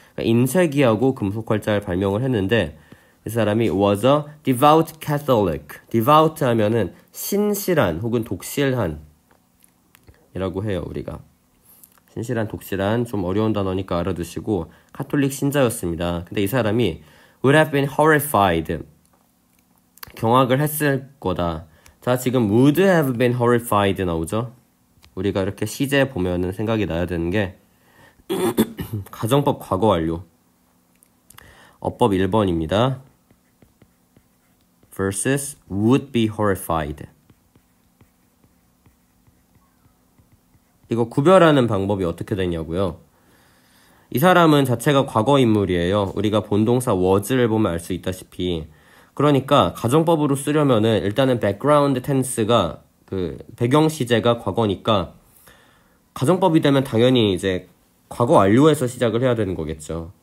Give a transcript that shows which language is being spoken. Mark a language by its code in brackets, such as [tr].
[ko] 그러니까 인쇄기하고 금속 활자를 발명을 했는데 이 사람이 [en] was a devout Catholic. [ko] devout 하면은 신실한 혹은 독실한 이라고 해요, 우리가. 신실한, 독실한 좀 어려운 단어니까 알아두시고 카톨릭 신자였습니다. 근데 이 사람이 [en] would have been horrified. [ko] 경악을 했을 거다. 자, 지금 [en] would have been horrified [ko] 나오죠? 우리가 이렇게 시제 보면은 생각이 나야 되는 게 가정법 과거 완료. 어법 1번입니다. [en] versus would be horrified. [ko] 이거 구별하는 방법이 어떻게 되냐고요? 이 사람은 자체가 과거 인물이에요. 우리가 본동사 was를 보면 알 수 있다시피. 그러니까 가정법으로 쓰려면은 일단은 background tense가 그 배경 시제가 과거니까 가정법이 되면 당연히 이제 과거 완료에서 시작을 해야 되는 거겠죠.